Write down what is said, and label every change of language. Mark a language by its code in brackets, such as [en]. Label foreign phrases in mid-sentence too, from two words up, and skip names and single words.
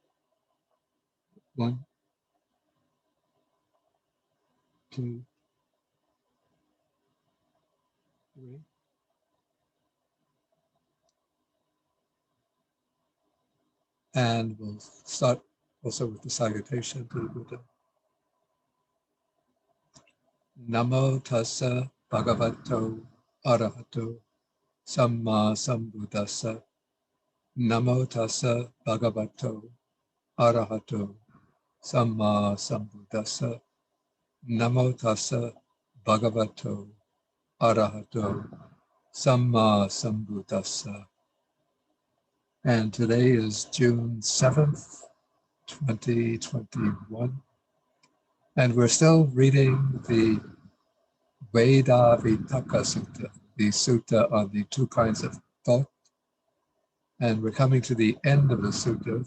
[en] 1, 2, 3. And we'll start also with the salutation to the Buddha. [pi] Namo tassa bhagavato arahato samma sambuddhassa. Namo tassa bhagavato arahato samma sambuddhassa. Namo tassa bhagavato arahato samma sambuddhassa. [en] And today is June 7th, 2021. And we're still reading the Veda Vitaka Sutta, the sutta on the two kinds of thought. And we're coming to the end of the sutta.